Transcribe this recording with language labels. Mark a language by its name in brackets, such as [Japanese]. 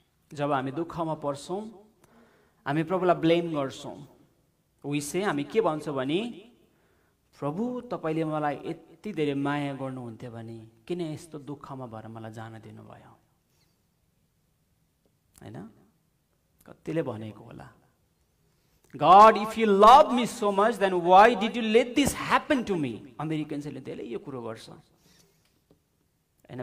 [Nepali] जब हामी दुःखमा पर्छौँ हामी प्रभुलाई ब्लेम गर्छौँ, उइसे हामी के भन्छौँ भने प्रभु तपाईँले मलाई यति धेरै माया गर्नुहुन्थ्यो भने किन यस्तो दुःखमा भएर मलाई जान दिनुभयो, हैन? कतिले भनेको होला, [English] God, if you love me so much, then why did you let this happen to me? [Nepali] अमेरिकन्सहरूले धेरै यो कुरो गर्छ हैन।